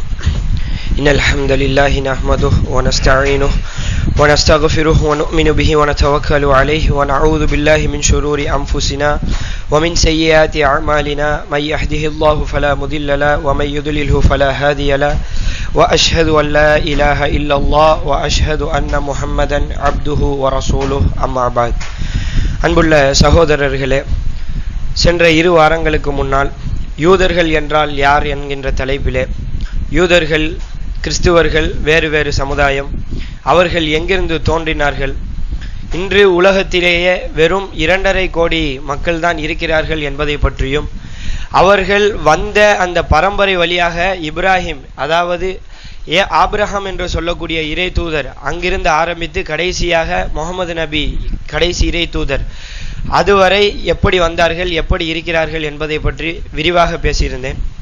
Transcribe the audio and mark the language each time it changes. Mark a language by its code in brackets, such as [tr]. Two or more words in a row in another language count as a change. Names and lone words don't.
[ar] إن الحمد لله نحمده ونستعينه ونستغفره ونؤمن به ونتوكل عليه ونعوذ بالله من شرور أنفسنا ومن سيئات أعمالنا من يهده الله فلا مضل له ومن يضلله فلا هادي له وأشهد أن لا إله إلا الله وأشهد أن محمدا عبده ورسوله أما بعد. [ta] அன்புள்ள சகோதரர்களே, சென்ற 2 வாரங்களுக்கு முன்னால் யூதர்கள் என்றால் யார் என்கின்ற தலைப்பிலே யூதர்கள், கிறிஸ்துவர்கள் வேறு வேறு சமுதாயம், அவர்கள் எங்கிருந்து தோன்றினார்கள், இன்று உலகத்திலேயே வெறும் 2.5 கோடி மக்கள் தான் இருக்கிறார்கள் என்பதை பற்றியும், அவர்கள் வந்த அந்த பரம்பரை வழியாக இப்ராஹிம், அதாவது ஆபிரகாம் என்று சொல்லக்கூடிய இறை தூதர், அங்கிருந்து ஆரம்பித்து கடைசியாக முகமது நபி கடைசி இறை தூதர், அதுவரை எப்படி வந்தார்கள், எப்படி இருக்கிறார்கள் என்பதை பற்றி விரிவாக பேசியிருந்தேன்.